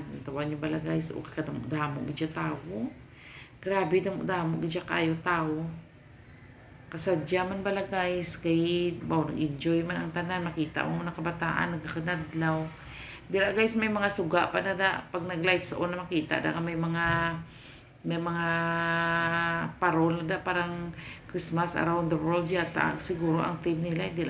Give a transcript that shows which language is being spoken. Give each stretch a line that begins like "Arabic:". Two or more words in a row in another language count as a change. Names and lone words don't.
Hiligaynon: Tawan nyo bala, guys. Kadamo gidya tao. Grabe, damo gidya kayo tao. Kasadya man bala, guys. Kay, nag-enjoy man ang tanan. Makita mo mga kabataan, nagkakanadlaw. Dira, guys, may mga suga pa na pag nag-lights on na makita na may mga parol na parang
English: Christmas around the world
Hiligaynon: yata siguro ang theme nila, hindi